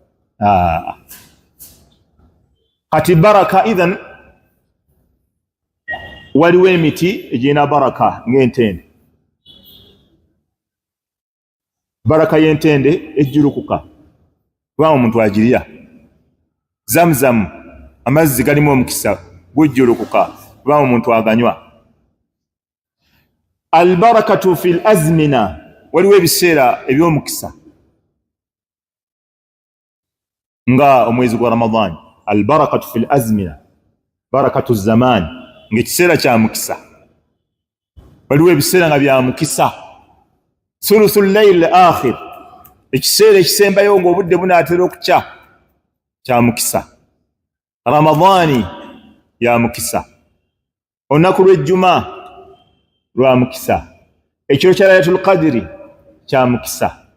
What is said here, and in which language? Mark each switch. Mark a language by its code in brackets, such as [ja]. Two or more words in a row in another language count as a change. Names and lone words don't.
[lg] kati [ar] بركة إذن [lg] waliwo emiti egirina baraka ng'entende baraka y'entende ejjulukuka kubanga omuntu agirya zamzamu amazzi galimu omukisa gujjulukuka kubanga omuntu aganywa [ar] البركة في الأزمنة [lg] waliwo ebiseera eby'omukisa nga omwezi gwa Ramadhan albarakatu [ar] في الأزمنة بركة زمان [lg] ng'ekiseera kya mukisa waliwo ebiseera nga bya mukisa [ar] ثلث الليل الآخر [lg] ekiseera ekisembayo ng'obudde bunaatera okukya kya mukisa Ramadhani ya mukisa olunaku lw'ejjuma lwa mukisa ekiro kya Laylatul Qadri kya mukisa